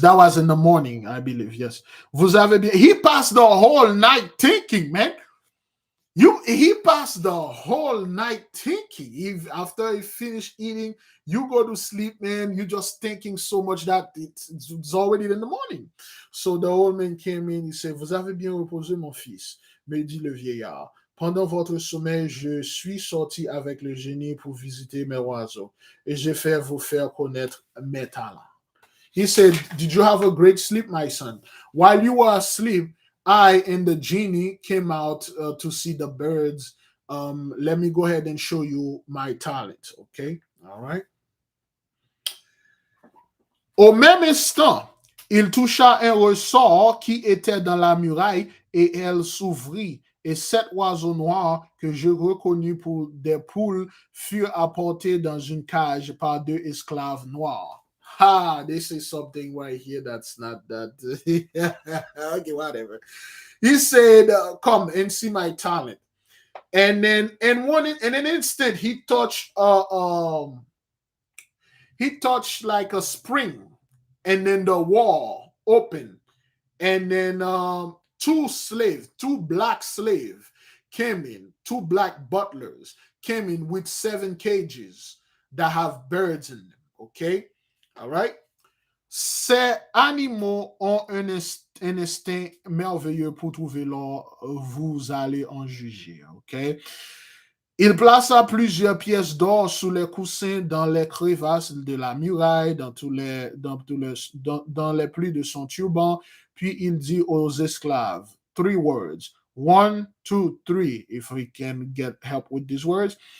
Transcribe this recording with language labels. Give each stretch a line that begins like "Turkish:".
English: That was in the morning, I believe. Yes.
French: Vous avez bien.
English: He passed the whole night thinking, man. He passed the whole night thinking. After he finished eating, you go to sleep, man. You just thinking so much that it's already in the morning. So the old man came in. He said,
French: "Vous avez bien reposé, mon fils," me dit le vieillard. Pendant votre sommeil, je suis sorti avec le génie pour visiter mes oiseaux et j'ai fait vous faire connaître mes talents.
English: He said, "Did you have a great sleep, my son? While you were asleep, I and the genie came out to see the birds. Let me go ahead and show you my talent." Okay, all right.
French: Au même instant, il toucha un ressort qui était dans la muraille et elle s'ouvrit. Et 7 oiseaux noirs que je reconnus pour des poules furent apportés dans une cage par 2 esclaves noirs.
English: Ha, this is something right here that's not that. Okay, whatever. He said, "Come and see my talent." And then, in an instant, he touched like a spring, and then the wall opened, and then two black slaves came in, 2 black butlers came in with 7 cages that have birds in them. Okay, all right.
French: Ces animaux ont un instinct merveilleux pour trouver l'or, vous allez en juger. Okay. Il plaça plusieurs pièces d'or sous les coussins dans les crevasses de la muraille, dans les plis de son turban, puis il dit aux esclaves,
English: 3 words, 1, 2, 3, if we can get help with these words.